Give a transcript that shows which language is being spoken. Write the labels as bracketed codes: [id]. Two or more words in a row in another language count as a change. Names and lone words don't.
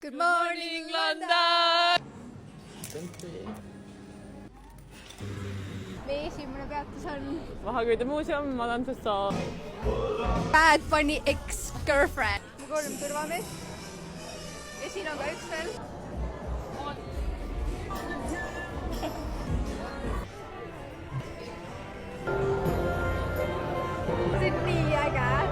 [en] Good morning, London! [et] meie esimene peatus on Vahaköide muuseum, Madame Tussauds. Bad Bunny ex-girlfriend. mu 3 turvameest ja siin on ka üks veel. see on nii äge.